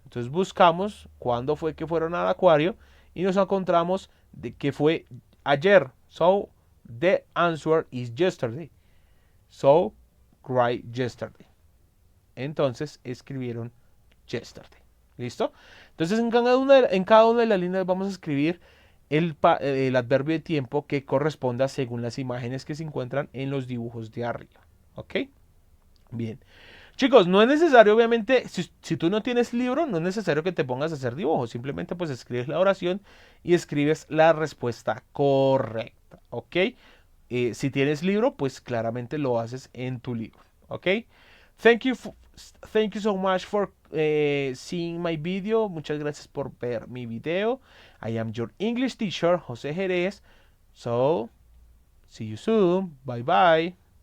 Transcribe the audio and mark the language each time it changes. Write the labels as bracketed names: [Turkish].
[Spanish] Entonces buscamos cuándo fue que fueron al acuario y nos encontramos de que fue ayer. [English] So, the answer is yesterday. So, write yesterday. [Spanish] Entonces escribieron [English] yesterday. ¿Listo? [Spanish] Entonces en cada una de las líneas vamos a escribir el adverbio de tiempo que corresponda según las imágenes que se encuentran en los dibujos de arriba. ¿Ok? Bien. Chicos, no es necesario, obviamente, si tú no tienes libro, no es necesario que te pongas a hacer dibujos. Simplemente pues escribes la oración y escribes la respuesta correcta. ¿Ok? Si tienes libro, pues claramente lo haces en tu libro. ¿Ok? [English] Thank you so much for seeing my video. [Spanish] Muchas gracias por ver mi video. [English] I am your English teacher, José Jerez. So, see you soon. Bye bye.